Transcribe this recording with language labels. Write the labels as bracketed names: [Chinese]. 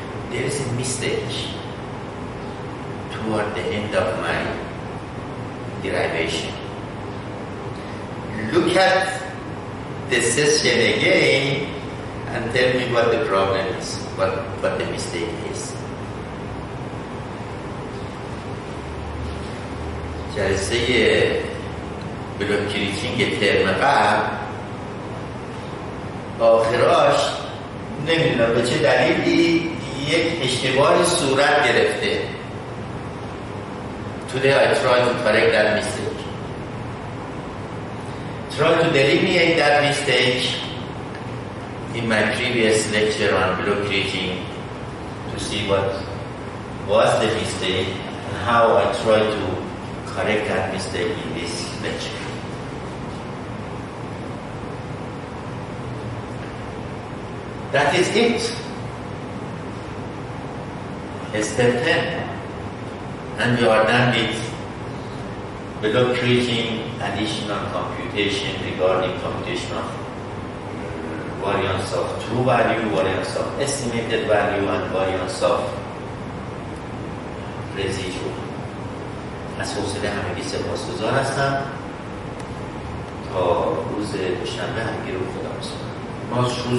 [English] There is a mistake toward the end of my derivation. Look at the session again and tell me what the problem is, what the mistake is. [Persian] جلسه بلوک کریتینگ ترم قبل آخراش نمیدونم به چه دلیلی یک اشتباهی صورت گرفته. [English] Today I try to correct that mistake. Try to delineate that mistake in my previous lecture on block creating to see what was the mistake and how I try to correct that mistake in this lecture. That is it. Step 10. And we are done with block creating additional computation regarding computation of variance of true value, variance of estimated value, and variance of residual. [Persian] از حوصله همگی سپاسگزار هستم. تا روز دوشنبه همگی رو خدا بسپارم. ما روز